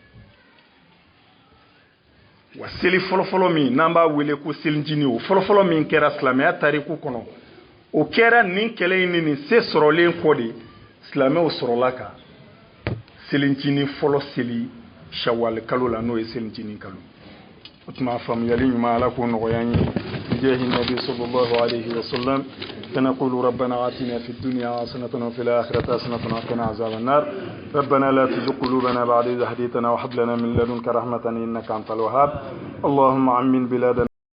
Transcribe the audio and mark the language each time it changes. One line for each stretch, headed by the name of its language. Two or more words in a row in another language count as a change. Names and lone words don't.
Bambara: wa seli fɔlɔfɔlɔ min n'an b'a wele ko selicinin o fɔlɔfɔlɔ min kɛra silamɛya tariku kɔnɔ o kɛra nin kɛlɛ in ni nin se sɔrɔlen kɔ de silamɛw sɔrɔla ka selicinin fɔlɔ seli shawwal kalo la n'o ye selicinin kalo o tuma faamuyali ɲuman ala k'o nɔgɔya an ye
Arabic: بجاه النبي صلى الله عليه وسلم فنقول ربنا آتنا في الدنيا حسنة وفي الآخرة حسنة وقنا عذاب النار ربنا لا تزغ قلوبنا بعد إذ هديتنا وهب لنا من لدنك رحمة إنك أنت الوهاب اللهم عمن بلادنا